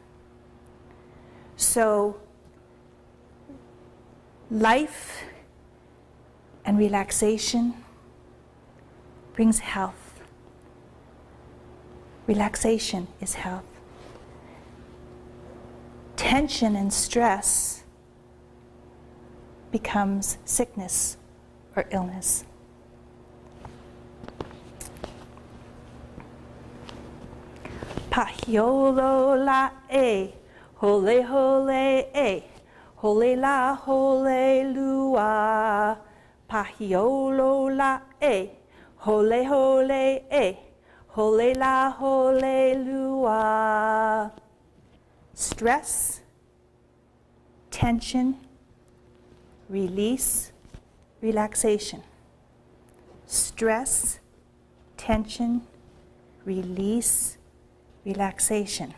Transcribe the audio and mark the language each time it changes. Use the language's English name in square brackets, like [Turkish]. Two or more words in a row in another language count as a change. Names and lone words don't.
[English] So, life and relaxation brings health. Relaxation is health. Tension and stress becomes sickness or illness. [Hawaiian] Pahiolo la e, hole hole e, hole la hole lua. Pahiolo la e, hole hole e, hole la hole lua. [English] Stress, tension, release, relaxation. Stress, tension, release, relaxation.